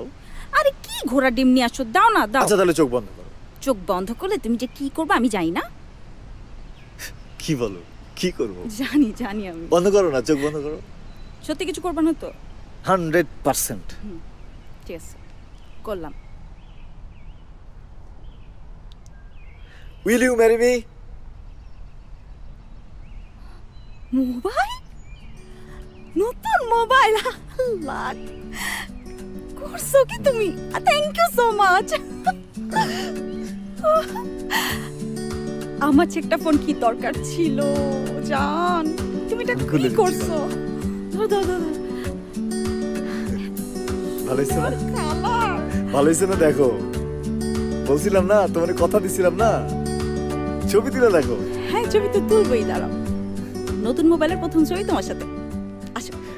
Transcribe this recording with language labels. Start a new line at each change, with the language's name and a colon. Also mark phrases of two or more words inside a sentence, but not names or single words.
Bangla: আরে কি ঘোড়া ডিম নিয়ে আসছো? দাও না, দাও। আচ্ছা তাহলে চোখ বন্ধ করো। চোখ বন্ধ করলে তুমি যে কি করবে আমি জানি না। কি বলো? কি করবো? জানি জানি আমি। বন্ধ করো না, চোখ বন্ধ করো। সত্যি কিছু করবে না তো? 100%। ঠিক আছে, করলাম।
English: Will you marry me?
Bangla: মোবাইল? নতুন মোবাইল? লাখ করছো কি তুমি?
English: thank you so much.
Bangla: আমার একটা ফোন কি দরকার ছিল জান? তুমি এটা কি করছো? ভালো হয়েছে না? ভালো হয়েছে না? দেখো, বলছিলাম না তোমার কথা দিছিলাম না, ছবি তুলে দেখো। হ্যাঁ ছবি তো তুলবই, দাঁড়াও। নতুন মোবাইলের প্রথম ছবি তোমার সাথে। আসো।